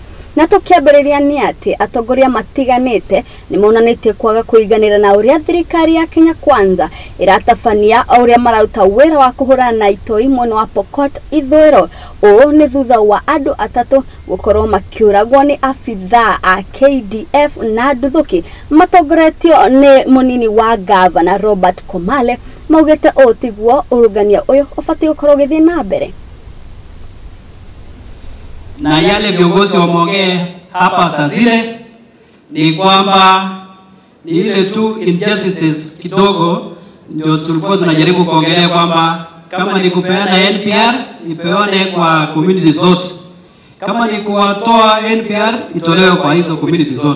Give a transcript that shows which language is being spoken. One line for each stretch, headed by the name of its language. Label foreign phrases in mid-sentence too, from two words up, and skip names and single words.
Kikuyu: Na tukiambiriria ni ati atongoria matiganite ni monanitie kwaga kuiganira na uria thirikari ya Kenya Kwanza iratabania uria maruta wira wa kuhurana na itoi mwena wa Pokot ithwiro o ni thutha wa andu atatu gukorwo makiuragwo ni afithaa a KDF na nduthuki matongoretio ni munini wa governor Robert Komale maugete o tiguo urugania uyu ubati gukorwo githii na mbere.
Swahili: Na yale viongozi wameongea hapa saa zile ni kwamba ni ile tu injustices kidogo ndio tulikuwa tunajaribu kuongelea kwamba kama ni kupeana NPR ipewane kwa community zote, kama ni kuwatoa NPR itolewe kwa hizo community zote.